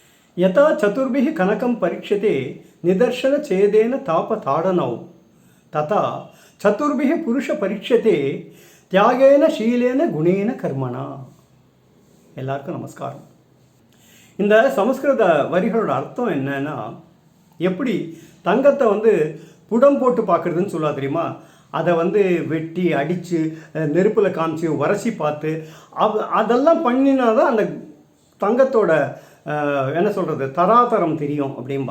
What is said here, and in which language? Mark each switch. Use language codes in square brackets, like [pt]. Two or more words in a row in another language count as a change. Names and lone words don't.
[sa] यथा चतुर्भिः कनकं परीक्ष्यते निदर्शनछेदेन तापताडनौ तथा चतुर्भिः पुरुष परीक्ष्यते त्यागेन शीलेन गुणेन कर्मणा. [ta] எல்லாருக்கும் நமஸ்காரம். இந்த சமஸ்கிருத வரிகளோட அர்த்தம் என்னன்னா, எப்படி தங்கத்தை புடம் போட்டு பார்க்குறதுன்னு சொல்லா தெரியுமா? அதை வெட்டி அடித்து நெருப்பில் காமிச்சு உரசி பார்த்து அதெல்லாம் பண்ணினா தான் அந்த தங்கத்தோட என்ன சொல்கிறது தராதரம் தெரியும் அப்படின்பா.